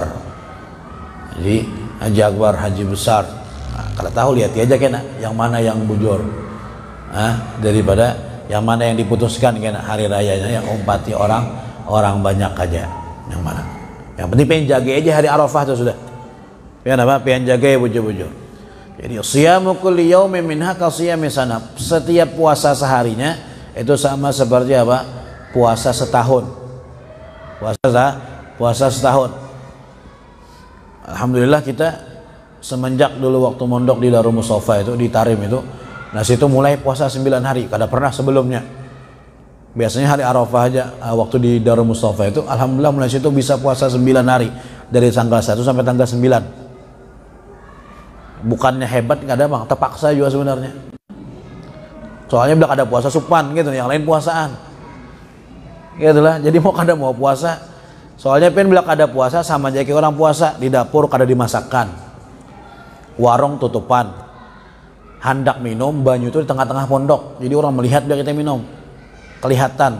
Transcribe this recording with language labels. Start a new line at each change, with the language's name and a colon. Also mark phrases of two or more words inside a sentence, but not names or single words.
Indonesian: Jadi haji akbar, haji besar.
Banjar: Nah, kalau tahu lihat aja kena yang mana yang bujur. Daripada yang mana yang diputuskan kena hari rayanya yang umpati orang banyak aja, yang mana yang penting pengen jaga aja hari Arafah itu sudah ya, apa pengen jaga ya bujur-bujur.
Indonesian: Jadi
Arabic: siyamu kulli yaumin minha ka siyami sana,
Indonesian: setiap puasa seharinya itu sama seperti apa, puasa setahun, puasa setahun.
Banjar: Alhamdulillah kita semenjak dulu waktu mondok di Darul Mustafa itu di Tarim itu, nah situ mulai puasa 9 hari, kada pernah sebelumnya. Biasanya hari Arafah aja waktu di Darul Mustafa itu, alhamdulillah mulai situ bisa puasa 9 hari dari tanggal 1 sampai tanggal 9.
Indonesian: Bukannya hebat, nggak ada bang, terpaksa juga sebenarnya. Soalnya bilang ada puasa supan gitu, yang lain puasaan.
Banjar: Gitulah, jadi mau kada mau puasa. Soalnya pengen bilang ada puasa sama aja kayak orang puasa, di dapur kada dimasakkan, warung tutupan, hendak minum banyu itu di tengah-tengah pondok, jadi orang melihat biar kita minum, kelihatan.